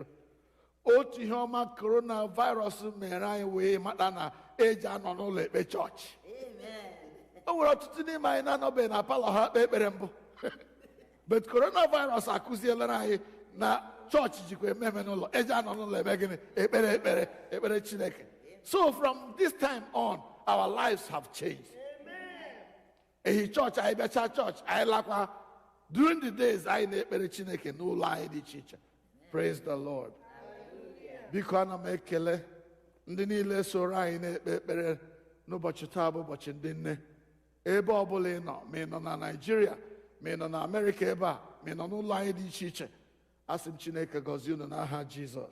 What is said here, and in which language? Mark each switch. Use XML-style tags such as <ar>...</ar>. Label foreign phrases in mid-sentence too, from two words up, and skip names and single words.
<ig>Otu ihe ọma coronavirus mere anyị wee mata na eji anọ n'ụlọ ekpe chọọchị. O nwere ọtụtụ n'ime anyị na-anọbeghị na palọ ha kpee ekpere mbụ. But coronavirus akụzielera anyị na chọọchị jikwa ememe n'ụlọ, eji anọ n'ụlọ ebe gịnị? Ekpere Chineke.</ig> <en>So from this time on, our lives have changed.</en> <ig>Ehi chọọchị anyị bịacha chọọchị anyị lakwa</ig> <en>during the days</en> <ig>anyị na-ekpere Chineke n'ụlọ anyị dị iche iche.</ig> <en>Praise the Lord.</en> <ig>Biko ana m ekele ndị niile soro anyị na-ekpe ekpere n'ụbọchị taa bụ ụbọchị ndị nne. Ebe ọbụla ị nọ, ma ị nọ na Naịjirịa, ma ị nọ na Amerịka ebe a, ma ị nọ n'ụlọ anyị dị iche iche, asị m Chineke gọzie unu n'aha Jizọs.</ig>